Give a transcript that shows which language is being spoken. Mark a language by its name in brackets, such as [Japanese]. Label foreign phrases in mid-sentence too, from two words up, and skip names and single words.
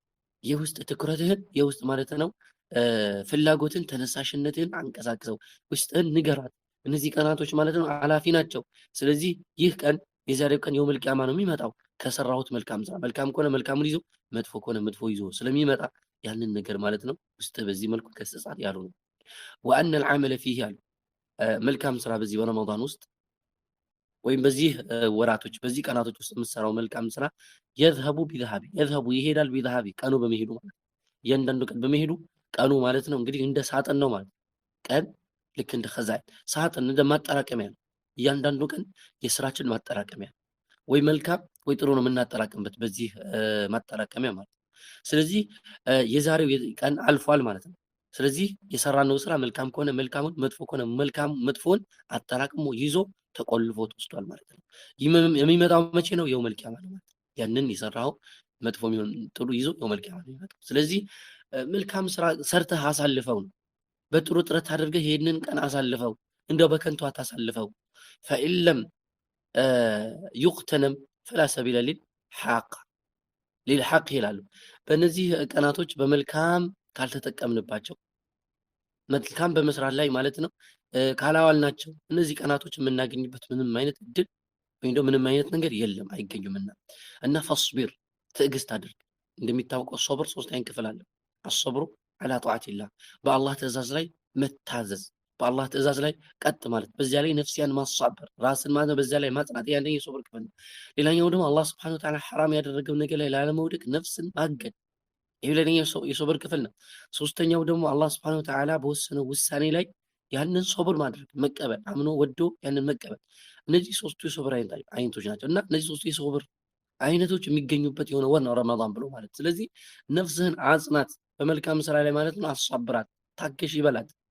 [Amharic] የውስጥ ትኩረትህን የውስጥ ማለት ነው ፍላጎትን ተነሳሽነትህን አንቀሳቅሰው፣ ውስጥህን ንገራት። እነዚህ ቀናቶች ማለት ነው አላፊ ናቸው። ስለዚህ ይህ ቀን የዛሬው ቀን [Arabic] يوم القيامة [Amharic] ነው የሚመጣው። ከሰራሁት መልካም ስራ መልካም ከሆነ መልካሙን ይዞ መጥፎ ከሆነ መጥፎ ይዞ ስለሚመጣ ያንን ነገር ማለት ነው ውስጥ በዚህ መልኩ ከስጻት ያሉ ነው። [Arabic] وأن العمل فيه [Amharic] ያሉ መልካም ስራ በዚህ በረመዳን ውስጥ ወይም በዚህ ወራቶች በዚህ ቀናቶች ውስጥ የምትሰራው መልካም ስራ [Arabic] يذهب بذهب يذهب [Amharic] ይሄዳል بذهب ቀኑ በመሄዱ ማለት እያንዳንዱ ቀን በመሄዱ ቀኑ ማለት ነው እንግዲህ እንደ ሳጥን ነው ማለት ቀን ልክ እንደ ኸዛን ሳጥን እንደ ማጠራቀሚያ ነው። እያንዳንዱ ቀን የስራችን ማጠራቀሚያ ወይ መልካም ወይ ጥሩ ነው የምናጠራቅምበት በዚህ ማጠራቀሚያ ማለት። ስለዚህ የዛሬው ቀን አልፏል ማለት ነው። ስለዚህ የሰራነው ስራ መልካም ከሆነ መልካሙን መጥፎ ከሆነ መጥፎን አጠራቅሞ ይዞ ተቆልፎ ተወስዷል ማለት ነው። የሚመጣው መቼ ነው? [Arabic] يوم القيامة [Amharic] ነው ማለት ነው። ያንን የሰራው መጥፎ የሚሆን ጥሩ ይዞ [Arabic] يوم القيامة [Amharic] ነው የሚመጣው። ስለዚህ መልካም ስራ ሰርተህ አሳልፈው ነው። በጥሩ ጥረት አድርገህ ይሄንን ቀን አሳልፈው፣ እንደው በከንቱ አታሳልፈው። ፈኢለም [Arabic] يغتنم فلا سبيل للحق [Amharic] ይላሉ። በእነዚህ ቀናቶች በመልካም ካልተጠቀምንባቸው መልካም በመስራት ላይ ማለት ነው ካላዋልናቸው እነዚህ ቀናቶች የምናገኝበት ምንም አይነት እድል ወይም ደግሞ ምንም አይነት ነገር የለም አይገኙምና እና ፈስቢር ትዕግስት አድርግ። እንደሚታወቀው ሶብር 3 አይነት ክፍል አለው። አስብሩ [Arabic] على طاعة الله بالله [Amharic] ትእዛዝ ላይ መታዘዝ በአላህ ትእዛዝ ላይ ቀጥ ማለት በዚያ ላይ ነፍስያን ማሳበር ራስን ማለት በዚያ ላይ ማጽናት ያንደኛ የሶብር ክፍል ነው። ሌላኛው ደግሞ አላህ [Arabic] سبحانه وتعالى [Amharic] ሐራም ያደረገው ነገር ላይ ላለመውደቅ ነፍስን ማገድ ይሄ ለኛ የሶብር ክፍል ነው። ሶስተኛው ደግሞ አላህ [Arabic] سبحانه وتعالى [Amharic] በወሰነው ውሳኔ ላይ ያንን ሶብር ማድረግ መቀበል አምኖ ወዶ ያንን መቀበል እነዚህ ሶስቱ የሶብር አይነቶች ናቸው እና እነዚህ ሶስቱ የሶብር አይነቶች የሚገኙበት የሆነ ወር ነው ረመዳን ብሎ ማለት። ስለዚህ ነፍስህን አጽናት በመልካም ስራ ላይ ማለት ነው። አሳብራት፣ ታገሽ ይበላት።